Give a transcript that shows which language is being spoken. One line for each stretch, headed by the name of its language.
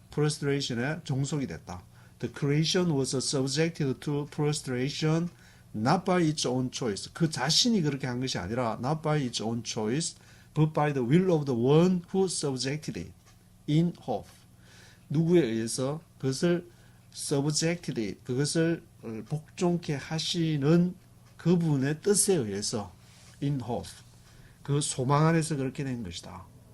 Korean: frustration에 종속이 됐다.
English: The creation was subjected to frustration not by its own choice.
Korean: 그 자신이 그렇게 한 것이 아니라
English: not by its own choice but by the will of the one who subjected it in hope.
Korean: 누구에 의해서 그것을
English: subjected it,
Korean: 그것을 복종케 하시는 그분의 뜻에 의해서
English: in hope,
Korean: 그 소망 안에서 그렇게 된 것이다.